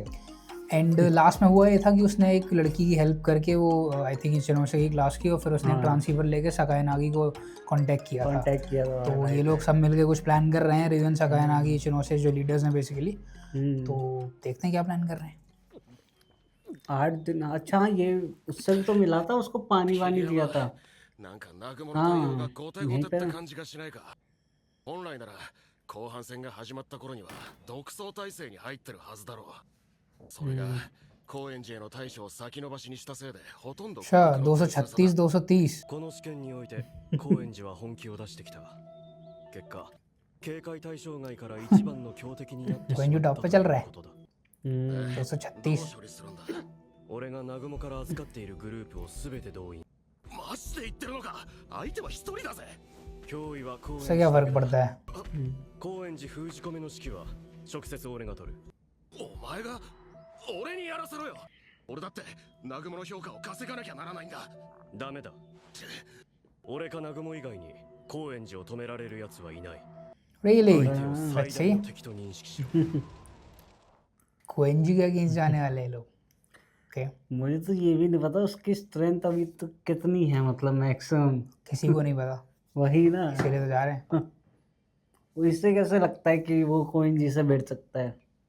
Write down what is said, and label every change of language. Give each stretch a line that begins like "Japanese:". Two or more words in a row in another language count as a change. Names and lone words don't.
Hindi: एंड लास्ट में हुआ ये था कि उसने एक लड़की की हेल्प करके वो
English: I think
Hindi: इचिनोसे की क्लास की, और फिर उसने ट्रांसीवर लेके सकायनागी को कांटेक्ट किया था। तो ये लोग सब मिलके कुछ प्लान कर रहे हैं, रिवन, सकायनागी, इचिनोसे जो लीडर्स हैं बेसिकली। तो देखते हैं क्या प्लान कर रहे हैं। 8 दिन। अच्छा, ये उससे भी तो मिला था, उसको पानी वानी दिया था।
Japanese: なんか南雲の対応が後手後手って感じがしないか。本来なら後半戦が始まった頃には独走態勢に入ってるはずだろう。それが高円寺への対処を先延ばしにしたせいでほとんど。
Hindi: अच्छा 236 230。
Japanese: この試験において高円寺は本気を出してきた。結果警戒対象外から一番の強敵になってしまったということだ。 236。俺が南雲から預かっているグループをすべて動員。マジで言ってるのか。相手は一人だぜ。脅威は高円
Hindi: उससे क्या फर्क पड़ता है।
Japanese: 高円寺封じ込めの指揮は直接俺が取る。お前が俺にやらせろよ。俺だって南雲の評価を稼がなきゃならないんだ。ダメだ。俺か南雲以外に高円寺を止められる奴はいない。
English: Really?
Japanese: 相手を
English: Let's
Japanese: 最大
English: see.
Japanese: の敵と認識しろ。
Hindi: कोएंजी के अगेंस्ट जाने वाले हैं लोग। ओके, मुझे तो ये भी नहीं पता उसकी स्ट्रेंथ अभी तो कितनी है, मतलब मैक्सिमम किसी को नहीं पता, वही ना। इसीलिए तो जा रहे हैं। वो इससे कैसे लगता है कि वो कोइन जी से बैठ सकता है?